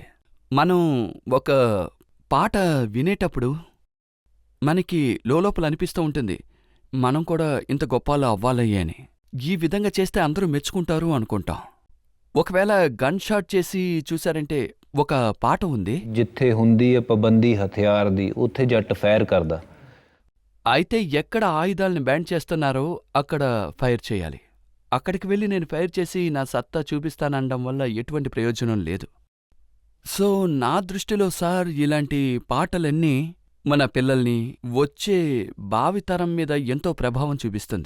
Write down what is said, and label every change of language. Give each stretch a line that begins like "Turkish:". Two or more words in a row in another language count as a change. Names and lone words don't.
Telugu: మనం ఒక పాట వినేటప్పుడు మనకి లోపల అనిపిస్తూ ఉంటుంది, మనం కూడా ఇంత గొప్పలా అవ్వాలయ్యే అని. ఈ విధంగా చేస్తే అందరూ మెచ్చుకుంటారు అనుకుంటాం. ఒకవేళ
English: gun shot
Telugu: చేసి చూశారంటే ఒక పాట ఉంది,
Punjabi: ਜਿੱਥੇ ਹੁੰਦੀ ਹੈ ਪਾਬੰਦੀ ਹਥਿਆਰ ਦੀ ਉੱਥੇ ਜੱਟ ਫਾਇਰ ਕਰਦਾ.
Telugu: అయితే ఎక్కడ ఆయుధాలను బ్యాన్ చేస్తున్నారో అక్కడ ఫైర్ చేయాలి. అక్కడికి వెళ్ళి నేను ఫైర్ చేసి నా సత్తా చూపిస్తాననడం వల్ల ఎటువంటి ప్రయోజనం లేదు. సో నా దృష్టిలో సార్ ఇలాంటి పాటలన్నీ మన పిల్లల్ని, వచ్చే భావితరం మీద ఎంతో ప్రభావం చూపిస్తుంది.